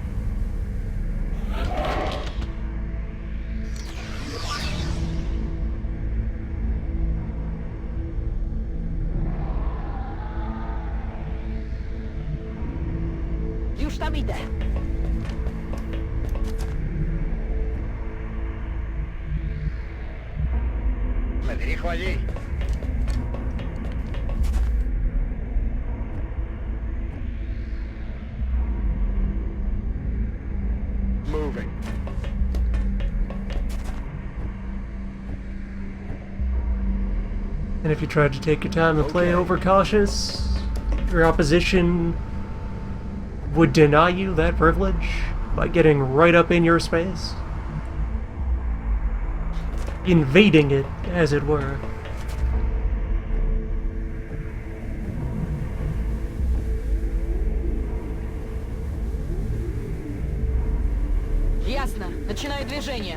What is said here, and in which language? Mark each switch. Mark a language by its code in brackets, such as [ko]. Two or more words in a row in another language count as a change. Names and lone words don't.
[pl] Już tam idę. [es] Me dirijo allí. [en] Moving. And if you tried to take your time and play Okay. overcautious, your opposition would deny you that privilege. by getting right up in your space. Invading it, as it were. [ru] Ясно. Начинаю движение.